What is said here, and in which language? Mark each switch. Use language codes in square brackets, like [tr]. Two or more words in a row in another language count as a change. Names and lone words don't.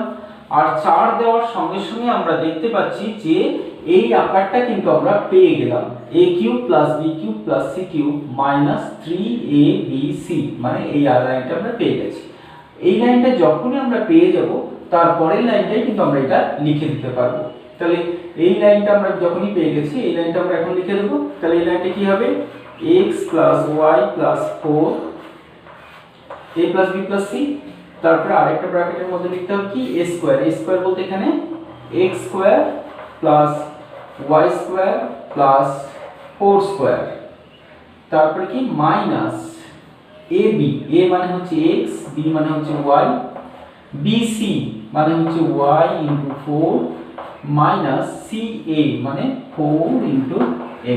[bn] আর 4 দেওয়ার সঙ্গে সঙ্গে আমরা দেখতে পাচ্ছি যে এই আকারটা কিন্তু আমরা পেয়ে গেলাম, [en] a cube plus b cube plus c cube minus 3abc [bn] মানে এই লাইনটা আমরা পেয়ে গেছি। এই লাইনটা যখনই আমরা পেয়ে যাব তারপরের লাইনটাই কিন্তু আমরা এটা লিখে দিতে পারবো। তাহলে এই লাইনটা আমরা যখনই পেয়ে গেছি এই লাইনটা আমরা এখন লিখে দেবো। তাহলে এই লাইনটা কি হবে, [en] x plus y plus 4 a plus b plus [bn] c, তারপরে আরেকটা ব্র্যাকেটের মধ্যে লিখতে হবে কি [en] a square [bn] বলতে এখানে [en] x square plus y square plus 4 square, [bn] তারপরে কি [en] minus ab, [bn] a মানে হচ্ছে x, b মানে হচ্ছে y, bc মানে হচ্ছে [en] y into 4 minus ca [bn] মানে [en] 4 into x।